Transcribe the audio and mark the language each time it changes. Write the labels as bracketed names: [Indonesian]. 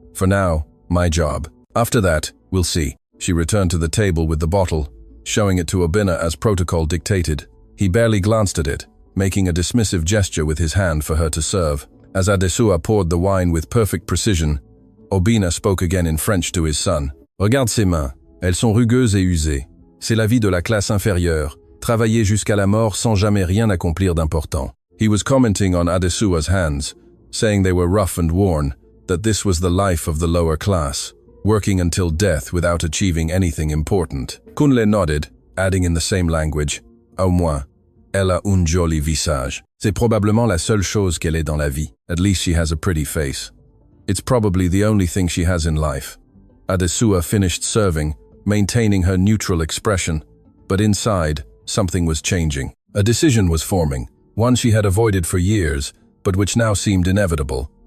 [English] "For now, my job. After that, we'll see." She returned to the table with the bottle, showing it to Obinna as protocol dictated. He barely glanced at it, making a dismissive gesture with his hand for her to serve. As Adesua poured the wine with perfect precision, Obinna spoke again in French to his son. [French] "Regarde ses mains. Elles sont rugueuses et usées. C'est la vie de la classe inférieure. Travailler jusqu'à la mort sans jamais rien accomplir d'important." [English] He was commenting on Adesua's hands, saying they were rough and worn, that this was the life of the lower class, working until death without achieving anything important. Kunle nodded, adding in the same language, [French] "Au moins, elle a un joli visage. C'est probablement la seule chose qu'elle ait dans la vie. [English] At least she has a pretty face. It's probably the only thing she has in life." Adesua finished serving, maintaining her neutral expression, but inside, something was changing. A decision was forming, one she had avoided for years, but which now seemed inevitable.